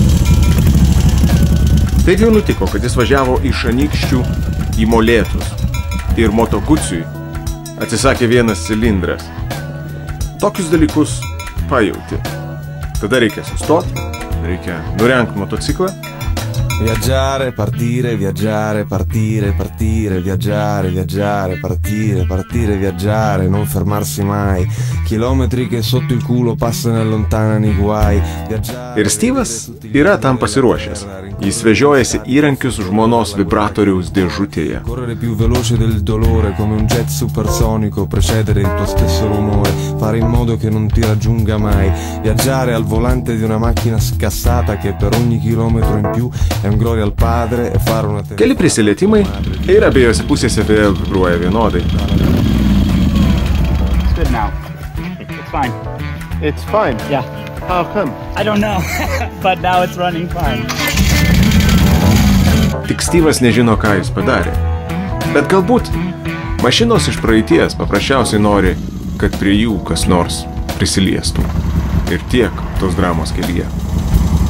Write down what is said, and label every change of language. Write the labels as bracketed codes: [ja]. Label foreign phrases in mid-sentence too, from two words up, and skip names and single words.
[lt] Taip jau nutiko, kad jis važiavo iš Anykščių į Molėtus ir Moto Guzziui atsisakė vienas cilindras. Tokius dalykus pajauti. Tada reikia sustoti, reikia nurengt motociklą. [it] Viaggiare, partire, viaggiare, partire, partire, viaggiare, viaggiare, partire, partire, viaggiare, non fermarsi mai. Chilometri che sotto il culo passano e allontanano i guai. [lt] Ir Steve'as yra tam pasiruošęs. Jis vežiojasi įrankius žmonos vibratoriaus dėžutėje. [it] Correre più veloce del dolore come un jet supersonico, precedere il tuo stesso rumore, fare in modo che non ti raggiunga mai. Viaggiare al volante di una macchina scassata che per ogni chilometro in più è un gloria al padre e fare una... [lt] Keli prisilietimai ir abiejose pusėse vėl vibruoja vienodai. [en] It's good now. It's fine. It's fine? Yeah. How come? I don't know, but now it's running fine. [lt] Tik Steve'as nežino, ką jis padarė. Bet galbūt mašinos iš praeities paprasčiausiai nori, kad prie jų kas nors prisiliestų. Ir tiek tos dramos kelyje.